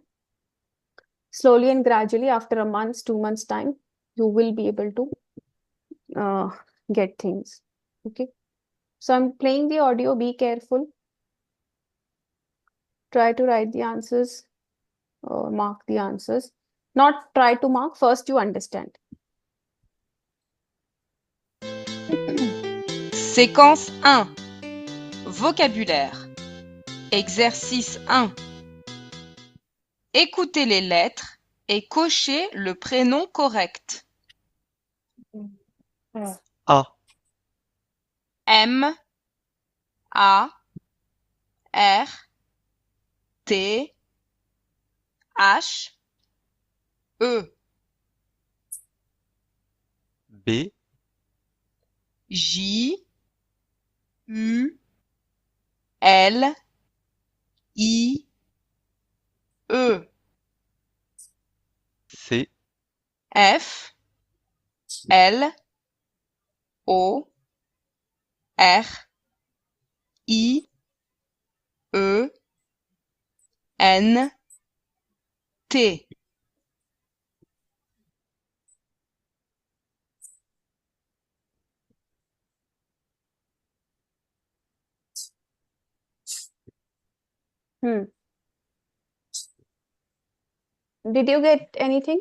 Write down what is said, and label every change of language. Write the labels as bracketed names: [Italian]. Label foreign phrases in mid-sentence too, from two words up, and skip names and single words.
[English] Slowly and gradually, after a month, 2 months time, you will be able to get things. Okay. So I'm playing the audio. Be careful. Try to write the answers or mark the answers. Not try to mark. First, you understand. [French] Séquence 1. Vocabulaire. Exercice 1. Écoutez les lettres et cochez le prénom correct. A, M, A, R, T, H, E, B, J, U, L, I, E, C, F, L, O, R, I, E, N, T. [English] Did you get anything?